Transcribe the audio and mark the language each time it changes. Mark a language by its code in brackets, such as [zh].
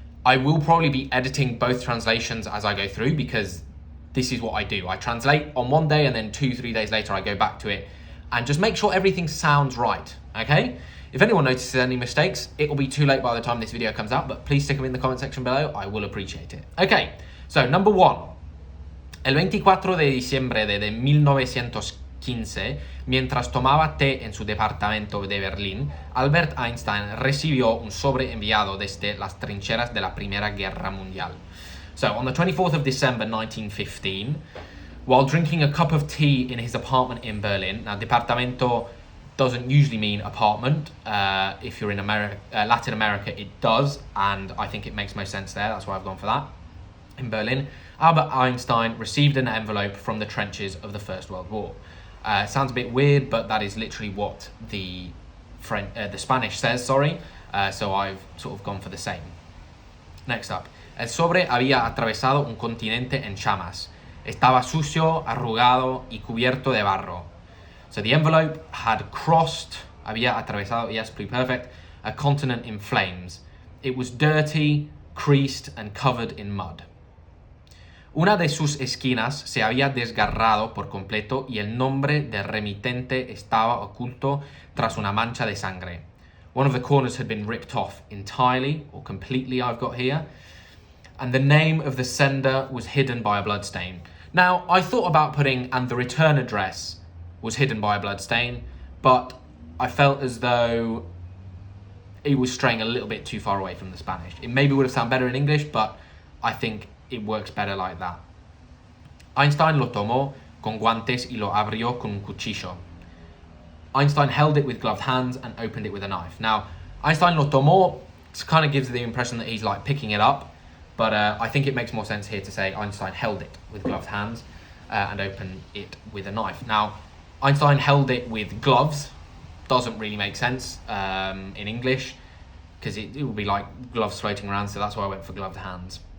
[en] I will probably be editing both translations as I go through, because this is what I do. I translate on one day and then 2-3 days later I go back to it and just make sure everything sounds right, okay? If anyone notices any mistakes, it will be too late by the time this video comes out, but please stick them in the comment section below. I will appreciate it. Okay, so number one. [es] El 24 de diciembre de 1915, mientras tomaba té en su departamento de Berlín, Albert Einstein recibió un sobre enviado desde las trincheras de la Primera Guerra Mundial. [en] So, on the 24th of December 1915, while drinking a cup of tea in his apartment in Berlin, now departamento doesn't usually mean apartment. If you're in Latin America, it does, and I think it makes most sense there. That's why I've gone for that. In Berlin, Albert Einstein received an envelope from the trenches of the First World War. It sounds a bit weird, but that is literally what the Spanish says, sorry. So I've sort of gone for the same. Next up. [es] El sobre había atravesado un continente en llamas. Estaba sucio, arrugado y cubierto de barro. [en] So the envelope had crossed, [es] había atravesado, [en] yes, pretty perfect, a continent in flames. It was dirty, creased, and covered in mud. [es] Una de sus esquinas se había desgarrado por completo y el nombre del remitente estaba oculto tras una mancha de sangre. [en] One of the corners had been ripped off entirely, or completely, I've got here, and the name of the sender was hidden by a bloodstain. Now, I thought about putting, and the return address was hidden by a bloodstain, but I felt as though it was straying a little bit too far away from the Spanish. It maybe would have sounded better in English, but I think it works better like that. [es] Einstein lo tomó con guantes y lo abrió con un cuchillo. [en] Einstein held it with gloved hands and opened it with a knife. Now, [es] Einstein lo tomó [en] kind of gives the impression that he's like picking it up, but I think it makes more sense here to say Einstein held it with gloved hands and opened it with a knife. Now, Einstein held it with gloves doesn't really make sense in English, because it would be like gloves floating around, so that's why I went for gloved hands.